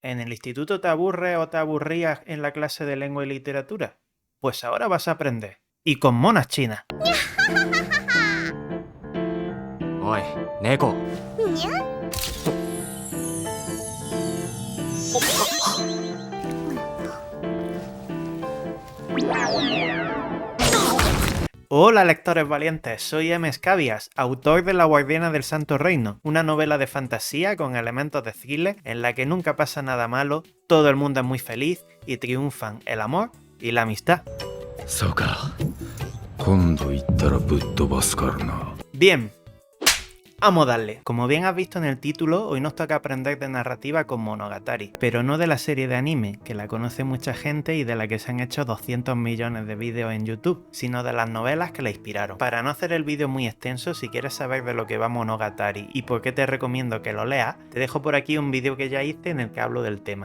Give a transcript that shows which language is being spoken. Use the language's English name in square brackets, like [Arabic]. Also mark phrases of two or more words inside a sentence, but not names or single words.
[Spanish] ¿En el instituto te aburres o te aburrías en la clase de lengua y literatura? Pues ahora vas a aprender. Y con monas chinas. [Japanese] おい猫。にゃ [Spanish] Hola lectores valientes, soy M. Scabias, autor de La Guardiana del Santo Reino, una novela de fantasía con elementos de thriller en la que nunca pasa nada malo, todo el mundo es muy feliz y triunfan el amor y la amistad. [Japanese] そうか今度行ったらぶっ飛ばすからな。 [Spanish] Bien, vamos a darle. Como bien has visto en el título, hoy nos toca aprender de narrativa con Monogatari, pero no de la serie de anime, que la conoce mucha gente y de la que se han hecho 200 millones de vídeos en YouTube, sino de las novelas que la inspiraron. Para no hacer el vídeo muy extenso, si quieres saber de lo que va Monogatari y por qué te recomiendo que lo leas, te dejo por aquí un vídeo que ya hice en el que hablo del tema.